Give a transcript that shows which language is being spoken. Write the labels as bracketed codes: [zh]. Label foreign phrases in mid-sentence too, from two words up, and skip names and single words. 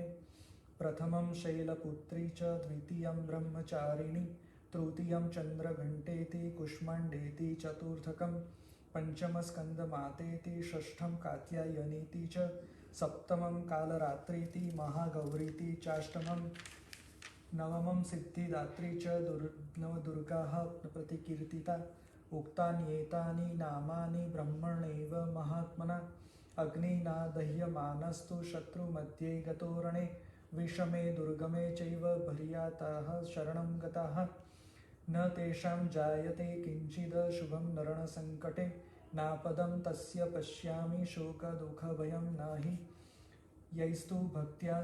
[sa] પ્રથમં શૈલપુત્રી ચ દ્વિતીયં બ્રહ્મચારિણી તૃતીયં ચંદ્રઘંટેતિ કુષ્માંડેતિ ચતુર્થકં પંચમસ્કંદમાતેતિ ષષ્ઠં કાત્યાયનીતિ ચ સપ્તમં કાલરાત્રીતિ મહાગૌરીતિ ચાષ્ટમં નવમં સિદ્ધિદાત્રી ચ નવદુર્ગાઃ પ્રતિકીર્તિતા उक्तान्येतानि नामानि ब्रह्मणैव महात्मना अग्निना दह्यमानस्तु शत्रुमध्ये गतो रणे विषमे दुर्गमे चैव भर्याताः शरणं गताः न तेषां जायते किञ्चिद् शुभं नरणसङ्कटे नापदं तस्य पश्यामि शोकदुःखभयं नहि यैस्तु भक्त्या